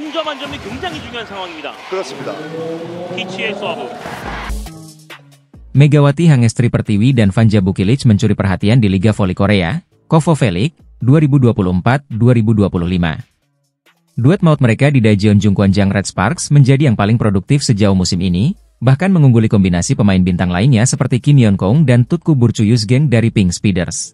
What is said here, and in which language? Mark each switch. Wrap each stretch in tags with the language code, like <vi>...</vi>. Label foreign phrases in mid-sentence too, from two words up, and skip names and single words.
<ko>한 점이 굉장히 중요한 상황입니다. 그렇습니다. 피치의 서브.</ko> <id>Megawati Hangestri Pertiwi dan Vanja Bukilic mencuri perhatian di Liga Voli Korea, KOFO V-League 2024-2025. Duet maut mereka di Daejeon Jungkwanjang Red Sparks menjadi yang paling produktif sejauh musim ini, bahkan mengungguli kombinasi pemain bintang lainnya seperti Kim Yeon-kong dan Tutku Burcu Yusgeng dari Pink Speeders.</id>